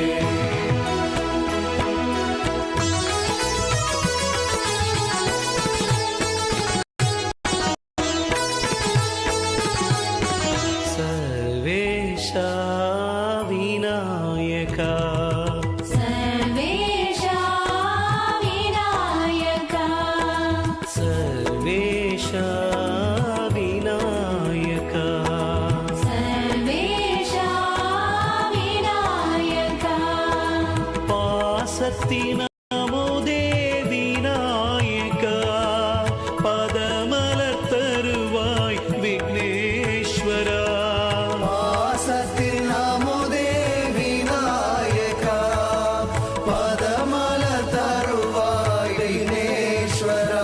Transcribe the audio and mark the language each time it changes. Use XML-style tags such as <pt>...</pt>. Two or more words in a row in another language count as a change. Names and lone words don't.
<sa>सर्वेशा विनायका सर्वेशा विनायका सर्वेशा विनायका सर्वेशा विनायका</sa> <ta>பாசத்தின் அமுதே விநாயகா பதமலர் தருவாய் விக்னேஸ்வரா வாசத்தில் அமுதே விநாயகா பதமல தருவாய் விக்னேஸ்வரா</ta>